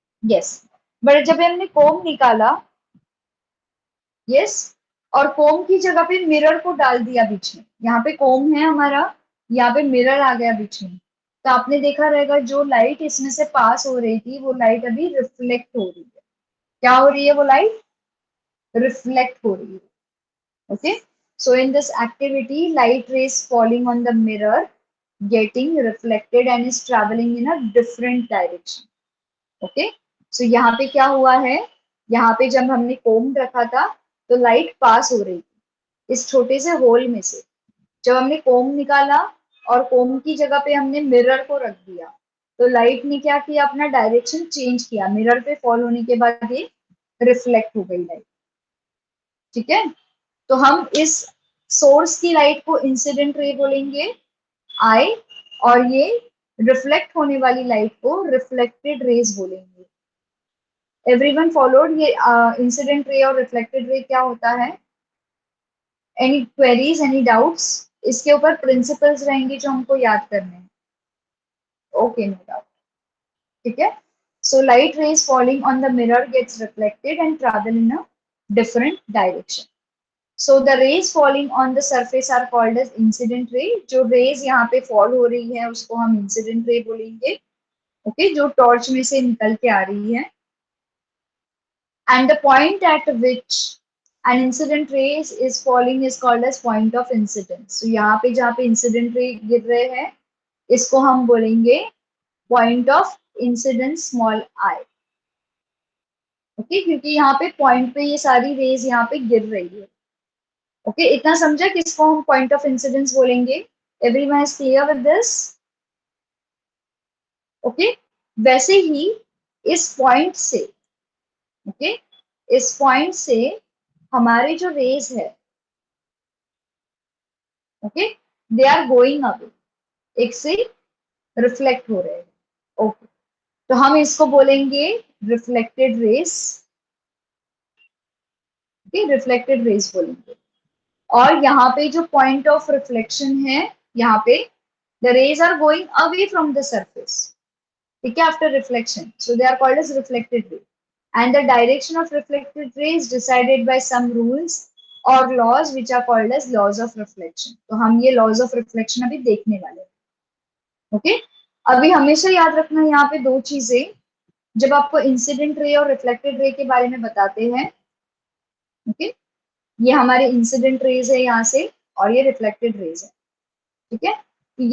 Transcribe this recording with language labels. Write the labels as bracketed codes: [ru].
[hi] Yes. But जब हमने कोम निकाला, यस, और कोम की जगह पे मिरर को डाल दिया बीच में, यहाँ पे कोम है हमारा, यहाँ पे मिरर आ गया बीच में, तो आपने देखा रहेगा जो लाइट इसमें से पास हो रही थी वो लाइट अभी रिफ्लेक्ट हो रही है। क्या हो रही है? वो लाइट रिफ्लेक्ट हो रही है। [en] Okay, so in this activity, light rays falling on the mirror, getting reflected and is traveling in a different direction. [hi] Okay, so यहाँ पे क्या हुआ है, यहाँ पे जब हमने कोम रखा था तो लाइट पास हो रही थी इस छोटे से होल में से। जब हमने कोम निकाला और कोम की जगह पे हमने मिरर को रख दिया, तो लाइट ने क्या किया, अपना डायरेक्शन चेंज किया, मिरर पे फॉल होने के बाद ये रिफ्लेक्ट हो गई लाइट, ठीक है। तो हम इस सोर्स की लाइट को इंसिडेंट रे बोलेंगे, आई, और ये रिफ्लेक्ट होने वाली लाइट को रिफ्लेक्टेड रेज बोलेंगे। [en] Everyone followed? [hi] ये इंसिडेंट रे और रिफ्लेक्टेड रे क्या होता है? [en] Any queries, any doubts? [hi] इसके ऊपर प्रिंसिपल्स रहेंगे जो हमको याद करने हैं। ओके, [en] no doubt, [hi] ठीक है। [en] So light rays falling on the mirror gets reflected and travel in a different direction. So the rays falling on the surface are called as incident ray. [hi] जो rays यहाँ पे fall हो रही है उसको हम incident ray बोलेंगे, okay, जो टॉर्च में से निकल के आ रही है. [en] And the point at which an incident ray is falling is called as point of incidence. [hi] So यहाँ पे जहाँ पे incident ray गिर रहे हैं इसको हम बोलेंगे point of incidence small I. Okay, क्योंकि यहाँ पे point पे ये सारी rays यहाँ पे गिर रही है. ओके, इतना समझा किसको हम पॉइंट ऑफ इंसिडेंस बोलेंगे? [en] Everyone is clear with this? [hi] Okay, वैसे ही इस पॉइंट से, ओके, इस पॉइंट से हमारे जो रेज है, okay, [en] they are going away, [hi] एक से रिफ्लेक्ट हो रहे हैं। ओके, तो हम इसको बोलेंगे reflected race, okay, reflected race बोलेंगे। और यहाँ पे जो पॉइंट ऑफ रिफ्लेक्शन है, यहाँ पे [en] the rays are going away from the surface, ठीक है, after reflection, so they are called as reflected ray, and the direction of reflected ray is decided by some rules or laws which are called as laws of reflection. [hi] तो हम ये laws of reflection अभी देखने वाले हैं, okay. अभी हमेशा याद रखना यहाँ पे दो चीजें, जब आपको इंसिडेंट रे और रिफ्लेक्टेड रे के बारे में बताते हैं, ओके, ये हमारे इंसिडेंट रेज है यहाँ से और ये रिफ्लेक्टेड रेज है, ठीक है।